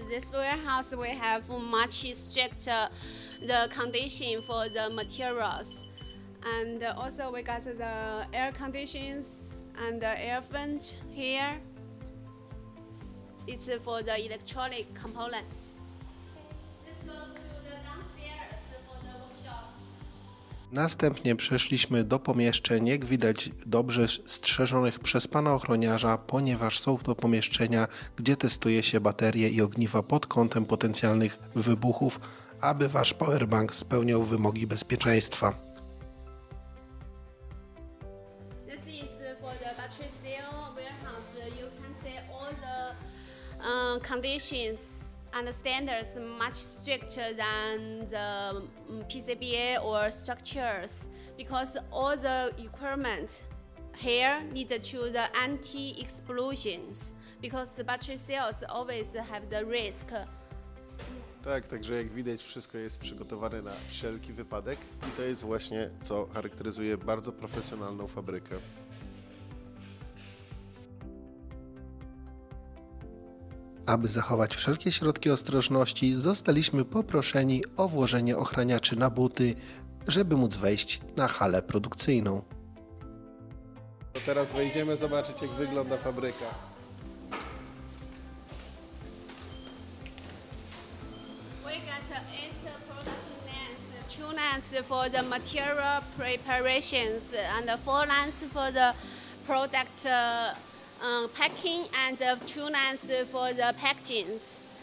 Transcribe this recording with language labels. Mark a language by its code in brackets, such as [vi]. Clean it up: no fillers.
[en] This warehouse we have much stricter the condition for the materials. And also we got the air conditions and the air vent here. It's for the electronic components. Let's go to the downstairs for the workshop. [pl] Następnie przeszliśmy do pomieszczeń, jak widać dobrze strzeżonych przez pana ochroniarza, ponieważ są to pomieszczenia, gdzie testuje się baterie i ogniwa pod kątem potencjalnych wybuchów, aby wasz powerbank spełniał wymogi bezpieczeństwa. [en] This is for the battery cell warehouse. You can see all the conditions and standards much stricter than the PCBA or structures because all the equipment here needed to the anti-explosions because the battery cells always have the risk. [pl] Tak, także jak widać wszystko jest przygotowane na wszelki wypadek i to jest właśnie co charakteryzuje bardzo profesjonalną fabrykę. Aby zachować wszelkie środki ostrożności, zostaliśmy poproszeni o włożenie ochraniaczy na buty, żeby móc wejść na halę produkcyjną. To teraz wejdziemy zobaczyć, jak wygląda fabryka. [en] We got 8 production lines, 2 lines for the material preparations and 4 lines for the product packing and 2 lines for the packagings.